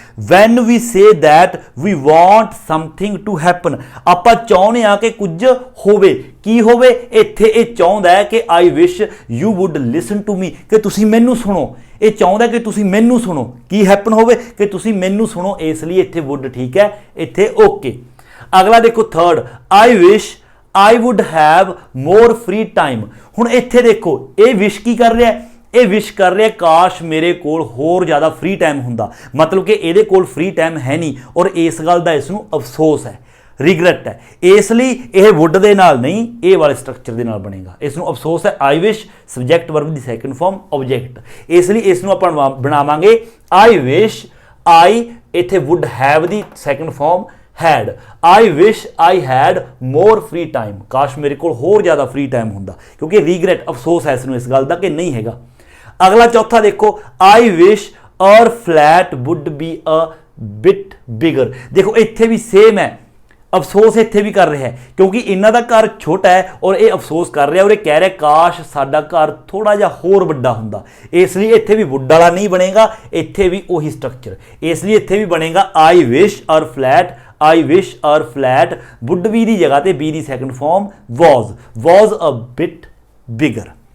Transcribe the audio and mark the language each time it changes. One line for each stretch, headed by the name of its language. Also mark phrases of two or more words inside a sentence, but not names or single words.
English: when we say that we want something to happen,
Punjabi: ਆਪਾਂ ਚਾਹੁੰਦੇ ਹਾਂ ਕਿ ਕੁਝ ਹੋਵੇ। ਕੀ ਹੋਵੇ? ਇੱਥੇ ਇਹ ਚਾਹੁੰਦਾ ਹੈ ਕਿ
English: I wish you would listen to me,
Punjabi: ਕਿ ਤੁਸੀਂ ਮੈਨੂੰ ਸੁਣੋ। ਇਹ ਚਾਹੁੰਦਾ ਕਿ ਤੁਸੀਂ ਮੈਨੂੰ ਸੁਣੋ। ਕੀ ਹੈਪਨ ਹੋਵੇ? ਕਿ ਤੁਸੀਂ ਮੈਨੂੰ ਸੁਣੋ। ਇਸ ਲਈ ਇੱਥੇ ਵੁੱਡ ਠੀਕ ਹੈ, ਇੱਥੇ ਓਕੇ। ਅਗਲਾ ਦੇਖੋ ਥਰਡ,
English: I wish I would have more free time.
Punjabi: ਹੁਣ ਇੱਥੇ ਦੇਖੋ ਇਹ ਵਿਸ਼ ਕੀ ਕਰ ਰਿਹਾ? ਇਹ ਵਿਸ਼ ਕਰ ਰਿਹਾ ਕਾਸ਼ ਮੇਰੇ ਕੋਲ ਹੋਰ ਜ਼ਿਆਦਾ
English: free time
Punjabi: ਹੁੰਦਾ, ਮਤਲਬ ਕਿ ਇਹਦੇ ਕੋਲ
English: free time
Punjabi: ਹੈ ਨਹੀਂ ਔਰ ਇਸ ਗੱਲ ਦਾ ਇਸ ਨੂੰ ਅਫਸੋਸ ਹੈ। ਰਿਗਰੈਟ ਹੈ, ਇਸ ਲਈ ਇਹ ਵੁੱਡ ਦੇ ਨਾਲ ਨਹੀਂ ਇਹ ਵਾਲੇ ਸਟਰਕਚਰ ਦੇ ਨਾਲ ਬਣੇਗਾ। ਇਸ ਨੂੰ ਅਫਸੋਸ ਹੈ,
English: I wish subject verb
Punjabi: ਦੀ
English: second form object,
Punjabi: ਇਸ ਲਈ ਇਸ ਨੂੰ ਆਪਾਂ ਬਣਾਵਾਂਗੇ
English: I wish I,
Punjabi: ਇੱਥੇ
English: would have
Punjabi: ਦੀ
English: second form had, I wish I had more free time,
Punjabi: ਕਾਸ਼ ਮੇਰੇ ਕੋ ਹੋਰ ਜ਼ਿਆਦਾ
English: free time
Punjabi: ਹੋਂਦਾ, ਕਿਉਂਕਿ ਰਿਗਰੈਟ ਅਫਸੋਸ ਹੈ ਇਸਨੂੰ ਇਸ ਗੱਲ ਦਾ ਕਿ ਨਹੀਂ ਹੈਗਾ। ਅਗਲਾ ਚੌਥਾ ਦੇਖੋ,
English: I wish our flat would be a bit bigger,
Punjabi: ਦੇਖੋ ਇੱਥੇ ਵੀ ਸੇਮ ਹੈ, ਅਫਸੋਸ ਇੱਥੇ ਵੀ ਕਰ ਰਿਹਾ ਹੈ ਕਿਉਂਕਿ ਇਹਨਾਂ ਦਾ ਘਰ ਛੋਟਾ ਹੈ ਔਰ ਇਹ ਅਫਸੋਸ ਕਰ ਰਿਹਾ ਹੈ ਔਰ ਇਹ ਕਹਿ ਰਿਹਾ ਹੈ ਕਾਸ਼ ਸਾਡਾ ਘਰ ਥੋੜ੍ਹਾ ਜਿਹਾ ਹੋਰ ਵੱਡਾ ਹੁੰਦਾ, ਇਸਲਈ ਇੱਥੇ ਵੀ ਵੁੱਡ ਵਾਲਾ ਨਹੀਂ ਬਣੇਗਾ, ਇੱਥੇ ਵੀ ਉਹੀ ਸਟਰਕਚਰ, ਇਸਲਈ ਇੱਥੇ ਵੀ ਬਣੇਗਾ
English: I wish our flat, I wish our flat would be
Punjabi: ਕੀ ਜਗ੍ਹਾ ਪੇ बी की
English: second form was a bit bigger.